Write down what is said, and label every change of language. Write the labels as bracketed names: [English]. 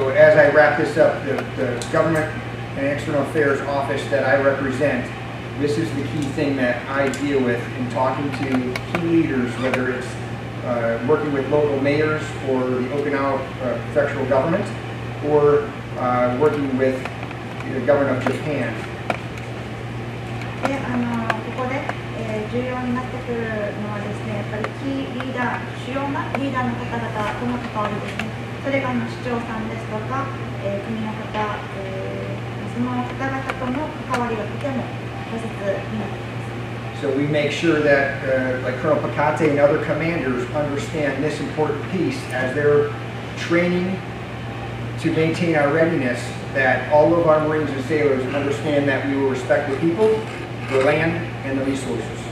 [English] So as I wrap this up, the government and external affairs office that I represent, this is the key thing that I deal with in talking to key leaders, whether it's working with local mayors or the Okinawa prefectural government, or working with the government of Japan. [Japanese] で、ここで、重要になってくるのはですね、やっぱりキーリー主要なリーダーの方々との関わりですね。それが市長さんですとか、国の方、その方々との関わりがとても大切になっています。 [English] So we make sure that, like Colonel Picate and other commanders understand this important piece as they're training to maintain our readiness, that all of our Marines and sailors understand that we will respect the people, the land, and the resources.